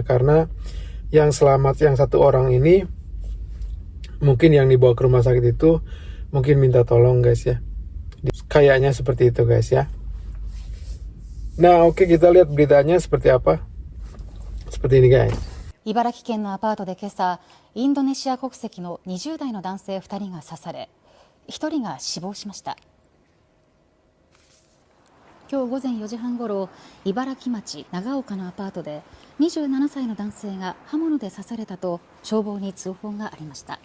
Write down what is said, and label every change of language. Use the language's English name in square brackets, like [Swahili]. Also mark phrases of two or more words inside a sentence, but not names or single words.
[Indonesian] Karena yang selamat, yang 1 orang ini, mungkin yang dibawa ke rumah sakit itu mungkin minta tolong guys ya. Kayaknya seperti itu guys ya. Nah oke, kita lihat beritanya seperti apa. Seperti ini guys. [Japanese] 茨城県のアパートで今朝、インドネシア国籍の20代の男性2人が刺され、1人が死亡しました。今日午前4時半ごろ、茨城町長岡のアパートで27歳の男性が刃物で刺されたと消防に通報がありました。